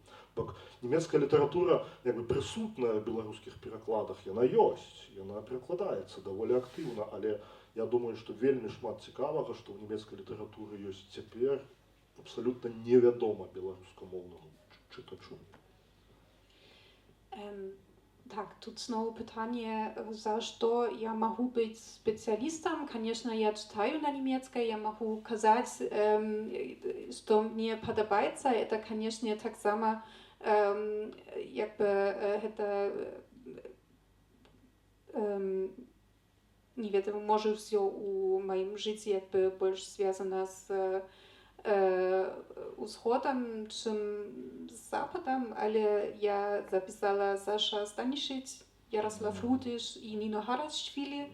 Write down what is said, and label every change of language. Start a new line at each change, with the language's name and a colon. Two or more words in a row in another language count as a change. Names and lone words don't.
Belarusian: Бо нямецкая літаратура як бы прысутная ў беларускіх перакладах, яна ёсць, яна перакладаецца даволі актыўна, але я думаю, што вельмі шмат цікавага, што ў нямецкай літаратуры ёсць цяпер, абсалютна невядома беларускамоўнаму чытачу.
Russian: Так, тут снова pytanie, за что я могу быть специалистом. Конечно, я читаю на немецкой, я могу сказать, что мне подобается. Это, конечно, так само, это,
Belarusian: не ведаю,
Russian: может, все у моем жизни больше связано с усходом, чем с западом, але я записала Саша Станишич, Ярослав Рудиш и Нино Харачвили.